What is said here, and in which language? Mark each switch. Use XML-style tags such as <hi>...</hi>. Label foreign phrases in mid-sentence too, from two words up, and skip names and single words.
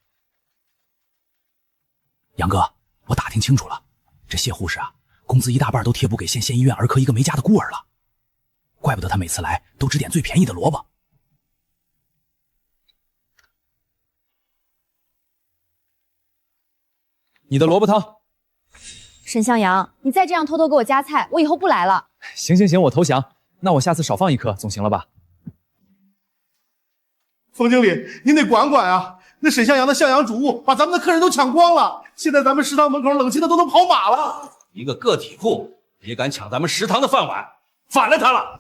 <zh>楊哥，我打聽清楚了，這謝護士啊，工資1大半都貼補給縣醫院兒科一個沒家的孤兒了，怪不得他每次來都只點最便宜的蘿蔔。你的蘿蔔湯。沈向陽，你再這樣偷偷給我加菜，我以後不來了。行，我投降。那我下次少放1顆總行了吧？冯經理，您得管管啊！那沈向陽的向陽主物把咱們的客人都搶光了，現在咱們食堂門口冷清的都能跑馬了。一個個體戶也敢搶咱們食堂的飯碗，反了他了！</zh>